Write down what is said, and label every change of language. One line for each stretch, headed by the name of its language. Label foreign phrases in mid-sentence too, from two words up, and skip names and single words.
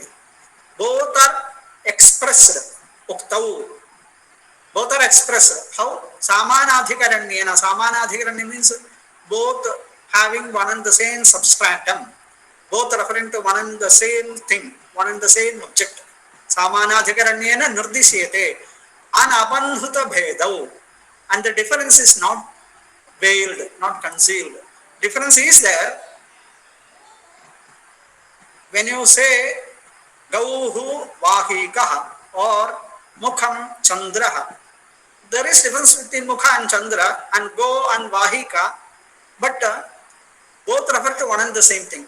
English: Both are expressed. Uktau. Both are expressed. How? Samanadhikaranyena. Samanadhikaranya means both having one and the same substratum. Both referring to one and the same thing, one and the same object.
Sanskrit: Samanadhikaranyena nirdishyate. Anabanhuta bhedau.
English: And the difference is not veiled, not concealed. Difference is there. When you say
Sanskrit: Gauhu Vahikaha
English: or
Sanskrit: Mukham Chandraha,
English: there is difference between Mukha and Chandra and Go and Vahika, but both refer to one and the same thing.